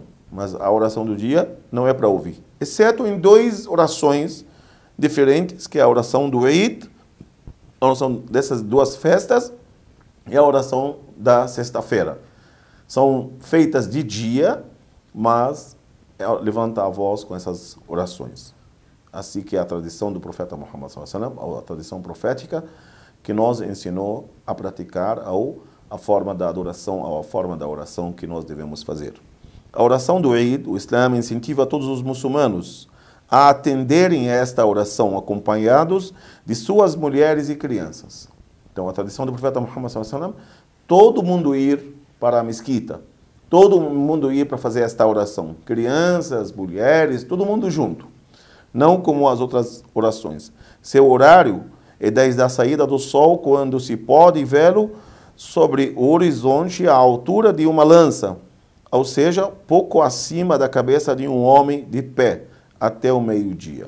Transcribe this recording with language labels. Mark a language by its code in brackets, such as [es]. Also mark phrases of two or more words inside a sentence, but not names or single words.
[pt] Mas a oração do dia não é para ouvir. Exceto em 2 orações diferentes, que é a oração do Eid, a oração dessas 2 festas, e a oração da sexta-feira. São feitas de dia, mas levanta a voz com essas orações. Assim que é a tradição do profeta Muhammad [ar] صلى الله عليه وسلم, [pt] a tradição profética, que nos ensinou a praticar a forma da adoração, ou a forma da oração que nós devemos fazer. A oração do Eid, o Islã incentiva todos os muçulmanos a atenderem a esta oração acompanhados de suas mulheres e crianças. Então, a tradição do profeta Muhammad [ar] صلى الله عليه وسلم, [pt] todo mundo ir para a mesquita, todo mundo ir para fazer esta oração. Crianças, mulheres, todo mundo junto. Não como as outras orações. Seu horário é desde a saída do sol, quando se pode vê-lo sobre o horizonte à altura de uma lança, ou seja, pouco acima da cabeça de um homem de pé, até o meio-dia.